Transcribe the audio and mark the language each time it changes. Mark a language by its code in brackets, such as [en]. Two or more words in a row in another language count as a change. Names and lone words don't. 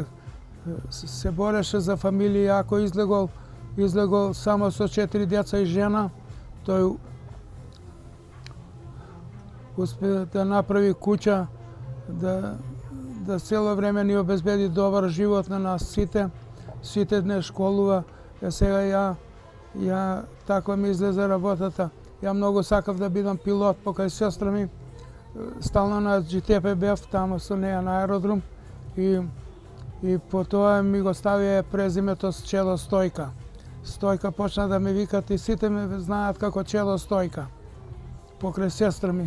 [mk] Се бореше за фамилија, ако излегол само со 4 деца и жена, тој успе да направи куќа, да цело време ни обезбеди добар живот на нас сите не школува. Сега ја така ми излезе работата. Ја много сакав да бидам пилот, покрај сестра ми стално на GTP бев, тамо со неја на аеродром и по тоа ми го ставија презимето с Чело Стојка. Стојка почна да ме викат и сите ме знаат како Чело Стојка. Покрај сестра ми.